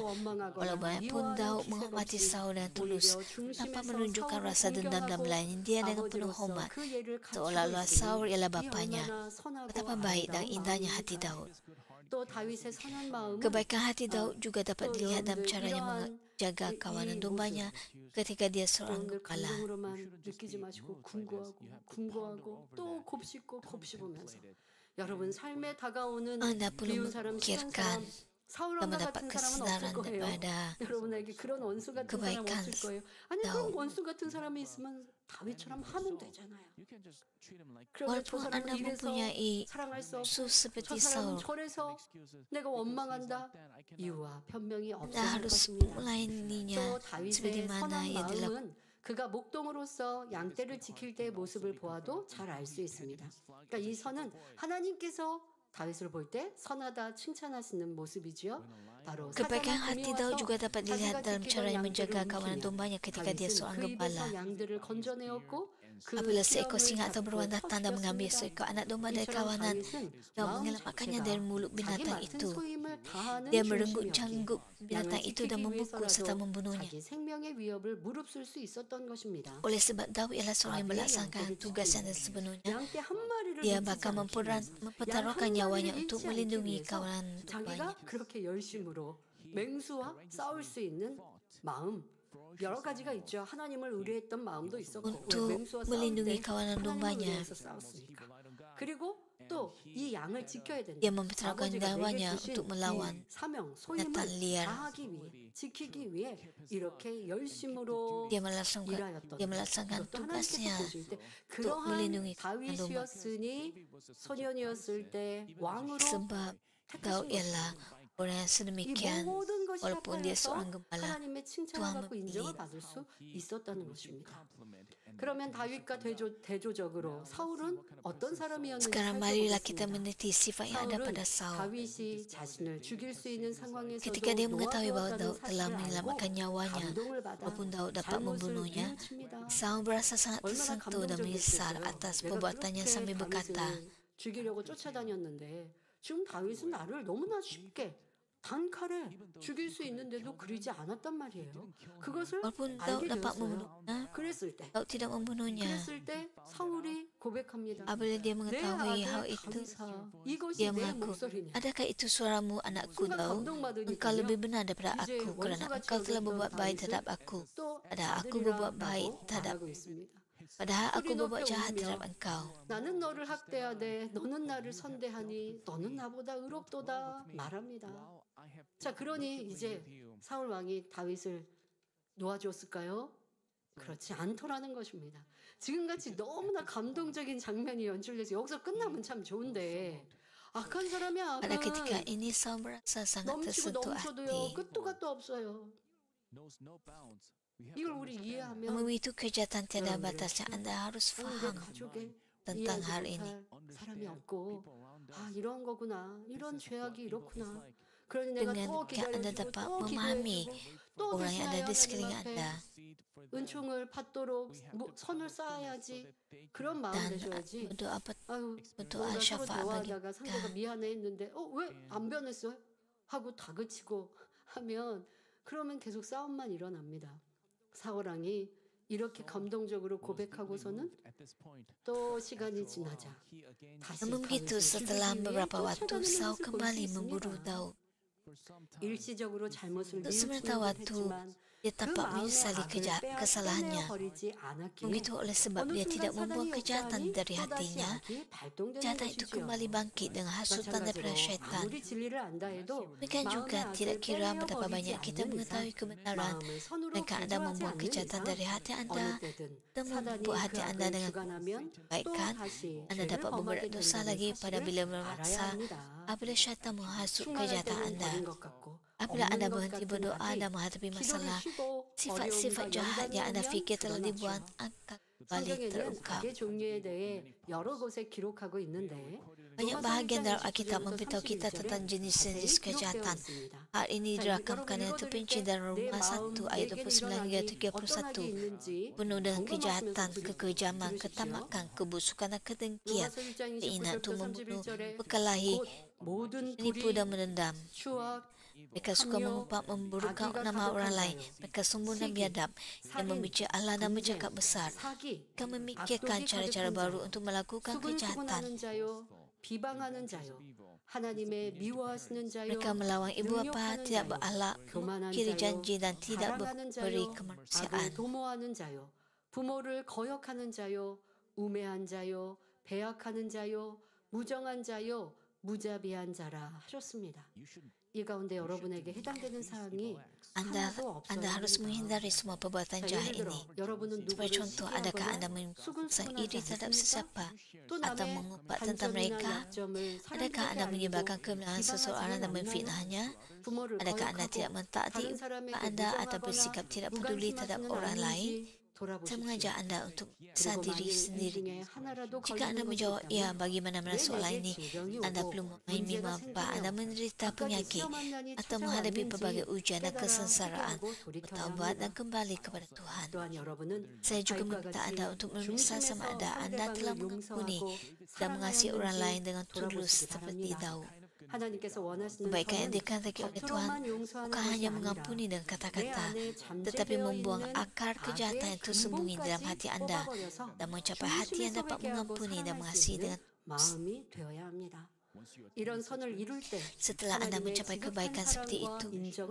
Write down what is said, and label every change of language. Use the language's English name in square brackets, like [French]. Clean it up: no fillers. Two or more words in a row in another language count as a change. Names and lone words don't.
[Malay] Walaupun Daud menghormati Saul dengan tulus, tanpa menunjukkan rasa dendam dan melayani dia dengan penuh hormat, seolah-olah Saul ialah bapanya. Betapa baik dan indahnya hati Daud. Kebaikan hati Daud juga dapat dilihat dalam caranya menjaga kawanan dombanya ketika dia seorang gembala. [Korean] 느끼지 마시고 궁고하고 또 곱씹고 곱씹으면서 여러분 삶에 다가오는 [Malay] Anda perlu [Korean] 미운 사람, 싫은 [Malay] memikirkan [Korean] 사람, 사울 [Malay] dan [Korean] 왕과 [Malay] mendapat [Korean] 같은 사람은 [Malay] kesedaran [Korean] 없을 거예요. [Malay] daripada [Korean] 여러분에게 그런 원수 같은 사람 [Malay] kebaikan [Korean] 없을 거예요. 아니 [Malay] Daud. [Korean] 그런 원수 같은 사람이 있으면 다윗처럼 하면 되잖아요. [English] You can just treat him like [Korean] 그런데 저 [Malay] walaupun [Korean] 사람은 [Malay] anda [Korean] 이래서 [Malay] mempunyai [Korean] 사랑할 수 없고 [Malay] musuh [Korean] 저 [Malay] seperti [Korean] 사람은 [Malay] Saul, [Korean] 저래서 [English] excuses. [Korean] 내가 원망한다. [English] Then I cannot. [Korean] 이유와 변명이 [Malay] anda [Korean] 없을 [Malay] harus [Korean] 것입니다. [Malay] melayaninya [Korean] 또 다윗의 [Malay] seperti mana [Korean] 선한 [Malay] ia dilakukan. [Korean] 마음은 그가 목동으로서 양떼를 지킬 때의 모습을 보아도 잘 알 수 있습니다. 그러니까 이 선은 하나님께서 다윗을 볼 때 선하다 칭찬하시는 모습이지요. 바로 [Malay] Kebaikan hati Daud juga dapat dilihat [Korean] 자기가 [Malay] dalam [Korean] 지키던 [Malay] caranya menjaga [Korean] 양떼를 [Malay] kawanan [Korean] 움키며 [Malay] dombanya ketika dia [Korean] 다윗은 [Malay] seorang [Korean] 그 [Malay] gembala. [Korean] 입에서 양들을 건져내었고 그 [Malay] Apabila seekor [Korean] 수염을 [Malay] singa atau [Korean] 잡고 [Malay] beruang datang dan mengambil [Korean] 터뜨렸습니다. [Malay] seekor anak domba dari [Korean] 이처럼 [Malay] kawanan [Korean] 다윗은 [Malay] dan [Korean] 마음 [Malay] menyelamatkannya [Korean] 자체가 [Malay] dari mulut [Korean] 자기 [Malay] binatang [Korean] 맡은 [Malay] itu. [Korean] 소임을 다하는 [Malay] Dia merenggut [Korean] 중심이었기에 [Malay] canggup binatang itu dan memukul serta membunuhnya. [Korean] 자기 생명의 위협을 무릅쓸 수 있었던 것입니다. [Malay] Oleh sebab Daud ialah seorang yang melaksanakan tugas yang sepenuhnya, [Korean] 양떼 한 마리를 [Malay] dia [Korean] 놓치지 [Malay] bakal [Korean] 않기 [Malay] mempertaruhkan nyawanya untuk [Korean] 잃지 않기 [Malay] melindungi [Korean] 위해서 [Malay] kawanan dombanya. [Korean] 자기가 그렇게 열심으로 맹수와 싸울 수 있는 마음 여러 가지가 있죠. 하나님을 의뢰했던 마음도 있었고 [Malay] Untuk [Korean] 왜 맹수와 싸울 [Malay] melindungi [Korean] 때 [Malay] kawanan [Korean] 하나님을 [Malay] dombanya. [Korean] 의뢰해서 싸웠으니까. 그리고 또 이 양을 지켜야 된다. [Malay] Dia mempertaruhkan [Korean] 아버지가 내게 [Malay] nyawanya [Korean] 주신 [Malay] untuk melawan [Korean] 이 사명, 소임을 [Malay] binatang liar. [Korean] 다하기 위해, 지키기 위해 이렇게 열심으로 [Malay] Dia melaksanakan [Korean] 이것도 [Malay] tugasnya [Korean] 하나님께서 보실 때 [Malay] untuk [Korean] 그러한 [Malay] melindungi kawanan domba. [Korean] 다윗이었으니 소년이었을 때 왕으로 [Malay] Sebab Daud ialah orang yang [Korean] 이 [Malay] sedemikian, [Korean] 모든 것이 [Malay] walaupun dia [Korean] 합하여서 [Malay] seorang gembala, [Korean] 하나님의 칭찬을 [Malay] Tuhan [Korean] 받고 인정을 [Malay] memilih. [Korean] 받을 수 있었다는 것입니다. 그러면 다윗과 대조적으로 사울은 어떤 사람이었는지 [Malay] Sekarang marilah kita [Korean] 살펴보겠습니다. [Malay] meneliti sifat yang ada [Korean] 사울은 [Malay] pada Saul. [Korean] 다윗이 자신을 죽일 수 있는 상황에서도 [Malay] Ketika dia mengetahui bahawa [Korean] 노하우였다는 [Malay] Daud telah [Korean] 사실을 알고 [Malay] menyelamatkan nyawanya, [Korean] 감동을 받아 [Malay] walaupun Daud dapat [Korean] 잘못을 [Malay] membunuhnya, [Korean] 뉘우칩니다. [Malay] Saul berasa sangat [Korean] 얼마나 [Malay] tersentuh dan menyesal [Korean] 감동적이었을까요? [Malay] atas [Korean] 내가 [Malay] perbuatannya [Korean] 그렇게 [Malay] sambil berkata, [Korean] 다윗을 죽이려고 쫓아다녔는데 지금 다윗은 나를 너무나 쉽게 단칼에 죽일 수 있는데도 그러지 않았단 말이에요. 그것을 [Malay] Walaupun [Korean] 알게 [Malay] Daud dapat [Korean] 되었어요. [Malay] membunuhnya, [Korean] 그랬을 때 [Malay] Daud tidak membunuhnya. [Korean] 그랬을 때 사울이 고백합니다. [Malay] Apabila dia [Korean] 내 [Malay] mengetahui hal [Korean] 아들 [Malay] itu, [Korean] 감사, 이것이 [Malay] dia [Korean] 내 [Malay] mengaku, [Korean] 목소리냐. [Malay] adakah itu suaramu anakku [Korean] 순간 [Malay] Daud? [Korean] 감동받으니까요. [Malay] Engkau lebih benar daripada [Korean] 이제 [Malay] aku kerana [Korean] 원수같이 [Malay] engkau telah [Korean] 여겼던 [Malay] berbuat baik [Korean] 다윗을 [Malay] terhadap aku. [Korean] 또 [Malay] Padahal aku berbuat baik [Korean] 아들이라고 [Malay] terhadap [Korean] 말하고 있습니다. [Malay] Padahal aku [Korean] 소리 [Malay] berbuat [Korean] 높여 [Malay] jahat [Korean] 울며 [Malay] terhadap engkau. [Korean] 나는 너를 학대하되 너는 나를 선대하니 너는 나보다 의롭도다 말합니다. 자, 그러니 이제 사울 왕이 다윗을 놓아줬을까요? 그렇지 않더라는 것입니다. 지금같이 너무나 감동적인 장면이 연출돼서 여기서 끝나면 참 좋은데 악한 사람의 [Malay] Pada ketika [Korean] 악은 [Malay] ini Saul merasa sangat [Korean] 넘치고 [Malay] tersentuh [Korean] 넘쳐도요 [Malay] hati. [Korean] 끝도 gat도 없어요. 이걸 우리 이해하면 [Malay] Namun itu kejahatan tiada [Korean] 여러분들, [Malay] batasnya. Anda harus [Korean] 내 [Malay] faham [Korean] 가족에 [Malay] tentang [Korean] 이해하지 [Malay] hal ini. [Korean] 못할 사람이 없고 아 이런 거구나 이런 죄악이 이렇구나 그러니 내가 [Malay] Dengan [Korean] 또 [Malay] Anda [Korean] 기다려주고 [Malay] dapat [Korean] 또 [Malay] memahami [Korean] 기도해주고 또 [Malay] orang [Korean] 다시 [Malay] yang ada [Korean] 나의 [Malay] di [Korean] 하나님 [Malay] sekeliling [Korean] 앞에 [Malay] Anda [Korean] 은총을 받도록 선을 쌓아야지 그런 마음 [Malay] dan [Korean] 되셔야지 [Malay] berdoa [Korean] 아유 [Malay] untuk [Korean] 뭔가 서로 [Malay] syafaat bagi [Korean] 대화하다가 상대가 [Malay] mereka. [Korean] 미안해 했는데 왜 안 변했어요? 하고 다그치고 하면 그러면 계속 싸움만 일어납니다. 사울왕이 이렇게 감동적으로 고백하고서는 또 시간이 지나자 다시 [Malay] Namun begitu setelah [Korean] 다윗을 [Malay] beberapa [Korean] 죽이기 위해 [Malay] waktu [Korean] 쫓아다니는 [Malay] Saul [Korean] 모습을 볼수 [Malay] kembali [Korean] 있습니다. [Malay] memburu Daud. [Korean] 일시적으로 잘못을 [Malay] Untuk sementara [Korean] 뉘우치는 [Malay] waktu [Korean] 듯했지만 [Malay] dia [Korean] 그 [Malay] tampak [Korean] 마음의 [Malay] menyesali [Korean] 악을 [Malay] kesalahannya. [Korean] 빼내버리지 않았기에 [Malay] Begitu oleh sebab [Korean] 어느 [Malay] dia [Korean] 순간 [Malay] tidak membuang [Korean] 사단이 [Malay] kejahatan [Korean] 역사하니 [Malay] dari [Korean] 또다시 [Malay] hatinya, [Korean] 악이 발동되는 [Malay] kejahatan itu [Korean] 것이지요. [Malay] kembali bangkit dengan hasutan daripada [Korean] 마찬가지로 [Malay] syaitan. [Korean] 아무리 진리를 안다 해도 [Malay] Demikian juga [Korean] 마음의 [Malay] tidak [Korean] 악을 [Malay] kira betapa [Korean] 빼내버리지 [Malay] banyak kita [Korean] 않는 [Malay] mengetahui [Korean] 이상 [Malay] kebenaran, [Korean] 마음을 선으로 [Malay] maka Anda [Korean] 개조하지 [Malay] membuang [Korean] 않는 [Malay] kejahatan [Korean] 이상 [Malay] dari hati Anda [Korean] 어느 때든 [Malay] dan [Korean] 사단이 [Malay] membuat [Korean] 그 [Malay] hati Anda [Korean] 악을 [Malay] dengan [Korean] 주관하면 또 [Malay] kebaikan. [Korean] 다시 [Malay] Anda [Korean] 죄를 [Malay] dapat [Korean] 범하게 [Malay] membuat dosa [Korean] 된다는 [Malay] lagi pada [Korean] 사실을 [Malay] bila [Korean] 알아야 [Malay] memaksa [Korean] 합니다. [Malay] apabila syaitan menghasut [Korean] 충만할 [Malay] kejahatan [Korean] 때는 [Malay] Anda. [Korean] 버린 것 같고 [Malay] Apabila [Korean] 없는 [Malay] Anda [Korean] 것 [Malay] berhenti [Korean] 같은 [Malay] berdoa [Korean] 악이 [Malay] dan menghadapi [Korean] 기도를 [Malay] masalah, [Korean] 쉬고 [Malay] sifat-sifat [Korean] 어려움과 [Malay] jahat yang Anda [Korean] 연단이 [Malay] fikir [Korean] 오면 [Malay] telah dibuang [Korean] 드러나죠. [Malay] akan kembali [Korean] 성경에는 [Malay] terungkap. [Korean] 악의 종류에 대해 여러 곳에 기록하고 있는데 [Malay] Banyak bahagian dalam Alkitab memberitahu kita tentang jenis-jenis kejahatan. Hal ini dirakamkan dengan terperinci dalam Roma 1 ayat 29 hingga 31. Penuh dengan kejahatan, kekejaman, ketamakan, kebusukan dan kedengkian, keinginan untuk membunuh, berkelahi, menipu dan menendam. Mereka suka mengumpat memburukkan nama orang lain. Mereka sombong dan biadab, yang membenci Allah dan bercakap besar. Mereka memikirkan cara-cara baru untuk melakukan kejahatan. [Korean] 비방하는 자요, 하나님의 미워하시는 자요, [Malay] Mereka melawan ibu bapa, [Korean] 능욕하는 [Malay] tidak [Korean] 자요, [Malay] berakhlak, [Korean] 교만한 [Malay] kiri [Korean] 자요, [Malay] janji dan tidak [Korean] 자랑하는 [Malay] memberi [Korean] 자요, [Malay] kemanusiaan. [Korean] 악을 도모하는 자요, 부모를 거역하는 자요, 우매한 자요, 배약하는 자요, 무정한 자요, 무자비한 자라 하셨습니다. 이 가운데 여러분에게 해당되는 사항이 [Malay] Anda [Korean] 하나도 없어야 [Malay] harus [Korean] 합니다. [Malay] menghindari semua perbuatan [Korean] 자, [Malay] jahat [Korean] 예를 들어 [Malay] ini. [Korean] 여러분은 [Malay] Sebagai [Korean] 누구를 [Malay] contoh, adakah Anda [Korean] 시기하거나 [Malay] merasa iri [Korean] 수근수근하지 [Malay] terhadap [Korean] 않습니까? [Malay] sesiapa? [Korean] 또 [Malay] Atau [Korean] 남의 [Malay] mengumpat tentang [Korean] 단점이나 [Malay] mereka? [Korean] 약점을 [Malay] Adakah [Korean] 사람들에게 [Malay] Anda [Korean] 알리고 [Malay] menyebarkan kebenaran seseorang dan [Korean] 비방하지는 않나요? [Malay] memfitnahnya? [Korean] 부모를 [Malay] Adakah Anda tidak [Korean] 거역하고 [Malay] mentaati [Korean] 다른 사람에게 [Malay] Anda atau [Korean] 무정하거나 [Malay] bersikap tidak peduli terhadap [Korean] 무관심하지는 [Malay] orang lain? [Korean] 않는지 [Malay] Saya [Korean] 돌아보십시오. [Malay] mengajak Anda untuk [Korean] 그리고 [Malay] periksa diri [Korean] 만일 이 [Malay] sendiri. [Korean] 중에 하나라도 [Malay] Jika [Korean] 걸리는 [Malay] Anda [Korean] 것이 [Malay] menjawab ya [Korean] 있다면 [Malay] bagi mana-mana [Korean] 왜 [Malay] soalan [Korean] 내게 [Malay] ini, [Korean] 질병이 [Malay] Anda [Korean] 오고 [Malay] perlu memahami [Korean] 문제가 [Malay] mengapa Anda [Korean] 생기며 [Malay] menderita [Korean] 끝까지 [Malay] penyakit [Korean] 시험한난이 [Malay] atau menghadapi pelbagai [Korean] 찾아왔는지 [Malay] ujian dan [Korean] 깨달아 [Malay] kesengsaraan, [Korean] 회개하고 돌이켜야 [Malay] bertaubat dan [Korean] 합니다. [Malay] kembali kepada Tuhan. [Korean] 또한 여러분은 [Malay] Saya juga [Korean] 다윗과 [Malay] meminta [Korean] 같이 [Malay] Anda untuk memeriksa sama [Korean] 중심에서 [Malay] ada Anda telah [Korean] 상대방을 [Malay] mengampuni [Korean] 용서하고 [Malay] dan mengasihi orang lain [Korean] 사랑하였는지 [Malay] dengan tulus [Korean] 돌아보시기 [Malay] seperti [Korean] 바랍니다. [Malay] Daud. [Korean] 하나님께서 원하시는 [Malay] Kebaikan yang [Korean] 선은 [Malay] dikehendaki oleh Tuhan [Korean] 겉으로만 용서하는 [Malay] bukan [Korean] 것이 [Malay] hanya [Korean] 아니라 [Malay] mengampuni dengan [Korean] 내 [Malay] kata-kata, [Korean] 안에 [Malay] tetapi [Korean] 잠재되어 [Malay] membuang [Korean] 있는 [Malay] akar kejahatan yang tersembunyi dalam [Korean] 근본까지 [Malay] hati Anda [Korean] 뽑아버려서 [Malay] dan mencapai hati yang dapat [Korean] 중심에서 회개하고 [Malay] mengampuni dan [Korean] 사랑할 수 [Malay] mengasihi [Korean] 있는 [Malay] dengan [Korean] 마음이 되어야 합니다. 이런 선을 이룰 때 [Malay] Setelah Anda [Korean] 하나님의 [Malay] mencapai [Korean] 지극한 [Malay] kebaikan seperti [Korean] 사랑과 [Malay] itu, [Korean] 인정을